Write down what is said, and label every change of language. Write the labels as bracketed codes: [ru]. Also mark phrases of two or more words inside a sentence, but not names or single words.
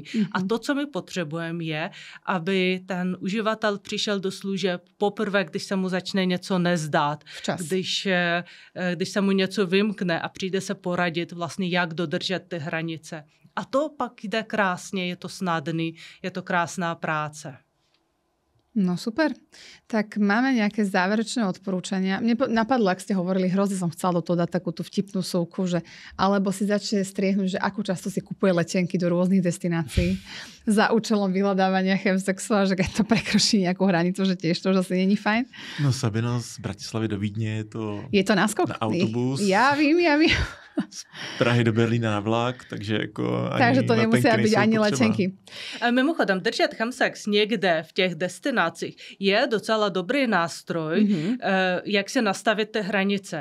[cs] A to, co my potřebujeme, je, aby ten uživatel přišel do služeb poprvé, když se mu začne něco nezdát, když se mu něco vymkne a přijde se poradit vlastně, jak dodržet ty hranice. A to pak jde krásně, je to snadný, je to krásná práce. No super. [sk] Tak máme nejaké záverečné odporúčania. Mne napadlo, ak ste hovorili, hrozne som chcela do toho dať takú tú vtipnú súvku, že alebo si začne striehnúť, že ako často si kupuje letenky do rôznych destinácií za účelom vyhľadávania chemsexu a že keď to prekročí nejakú hranicu, že tiež to už asi není fajn. [cs] No Sabino, z Bratislavy do Vídně je to náskok? Na autobus. Ja vím. Z Prahy do Berlína na vlak, takže jako ani takže to nemusí být ani letenky. A mimochodem, držet chemsex někde v těch destinacích je docela dobrý nástroj, jak se nastavit ty hranice.